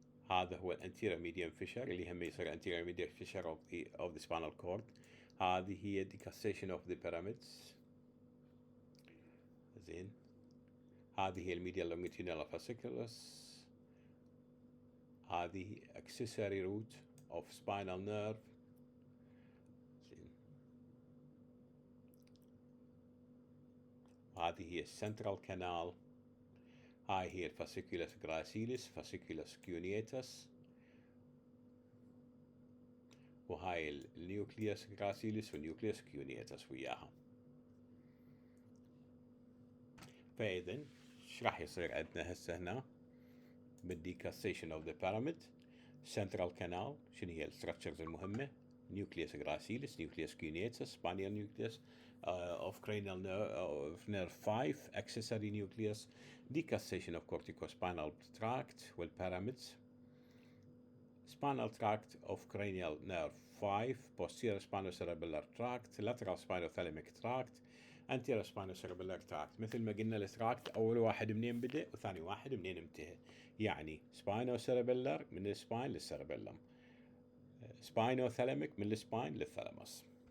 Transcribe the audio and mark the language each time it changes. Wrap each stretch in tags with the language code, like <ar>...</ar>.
<ar>هذا هو الانتيريور ميديان فيشر اللي هم يصير</ar> <en>anterior median fissure of the spinal cord.</en> <ar>هذه هي</ar> <en>decussation of the pyramids.</en> <ar>زين. هذه هي</ar> <en>الميديال longitudinal fasciculus. هذه accessory root of spinal nerve.</en> <ar>زين. هذه هي</ar> <en>central canal.</en> <ar>هاي هي</ar> <en>fasciculus gracilis fasciculus cuneatus.</en> <ar>وهاي النيوكليوس gracilis والنيوكليوس cuneatus وياها. فإذا ايش راح يصير عندنا هسه هنا</ar> <en>بالdecussation of the pyramid central canal</en> <ar>شنو هي الستركتشرز المهمة</ar> <en>nucleus gracilis nucleus cuneatus spinal nucleus of cranial nerve of nerve 5 accessory nucleus decussation of corticospinal tract والpyramids spinal tract of cranial nerve 5 posterior spinocerebellar tract lateral spinothalamic tract anterior spinocerebellar tract.</en> <ar>مثل ما قلنا التراكت أول واحد منين بدأ وثاني واحد منين انتهى. يعني spinocerebellar من السباين للسيربيلم. spinothalamic من السباين للثالاموس.</ar>